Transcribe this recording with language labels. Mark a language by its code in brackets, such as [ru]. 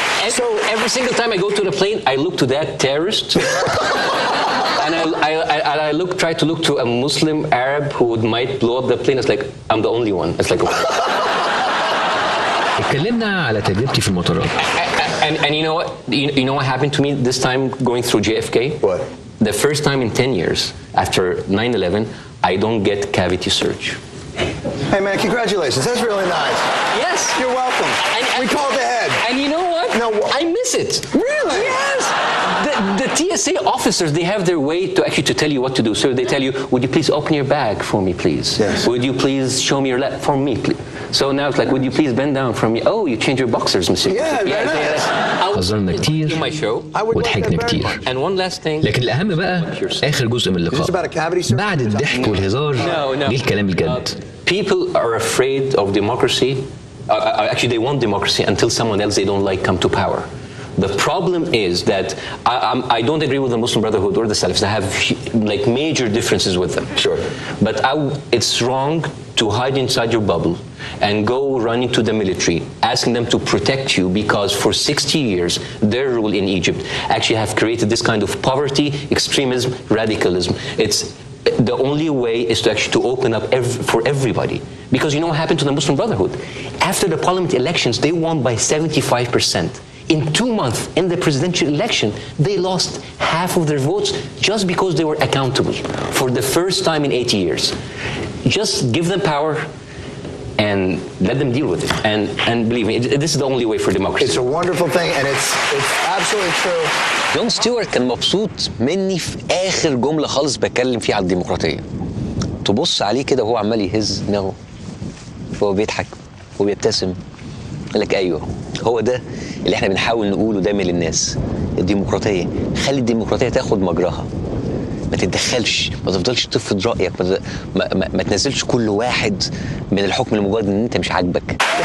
[en] So every single time I go to the plane, I look to that terrorist, and I try to look to a Muslim Arab who might blow up the plane. It's like I'm the only one. It's like. [ar] اتكلمنا على تجربتي في المطارات. [en] And you know what? You know what happened to me this time going through JFK? What? The first time in 10 years after 9/11, I don't get cavity search. Hey man, congratulations. That's really nice. Yes. You're welcome. And we called ahead. And you know what? No. I miss it. Really? Yes. The TSA officers, they have their way to actually to tell you what to do. So they tell you, would you please open your bag for me, please? Yes. Would you please show me your for me, please? So now it's like, would you please bend down for me? Oh, you change your boxers, monsieur. Yeah, very nice. [ar] هزرنا كتير وضحكنا كتير. [en] And one last thing. [ar] لكن الأهم بقى آخر جزء من اللقاء. بعد الضحك والهزار جه الكلام الجد. [en] People are afraid of democracy. Actually, they want democracy until someone else they don't like come to power. The problem is that I don't agree with the Muslim Brotherhood or the Salafis. I have like major differences with them. Sure. But it's wrong to hide inside your bubble and go running to the military, asking them to protect you, because for 60 years, their rule in Egypt actually have created this kind of poverty, extremism, radicalism. It's the only way is to actually to open up for everybody. Because you know what happened to the Muslim Brotherhood? After the parliament elections, they won by 75%. In 2 months, in the presidential election, they lost half of their votes just because they were accountable for the first time in 80 years. Just give them power and let them deal with it. And believe me, this is the only way for democracy. It's a wonderful thing, and it's absolutely true. [ar] جون ستيوارت كان مبسوط مني في آخر جملة خالص بتكلم فيها على الديمقراطية. تبص عليه كده وهو عمال يهز دماغه وهو بيضحك وبيبتسم، قال لك أيوه هو ده اللي احنا بنحاول نقوله دايما للناس. الديمقراطية، خلي الديمقراطية تاخد مجراها، ما تتدخلش، ما تفضلش تفرض رأيك، ما تنزلش كل واحد من الحكم لمجرد ان انت مش عاجبك.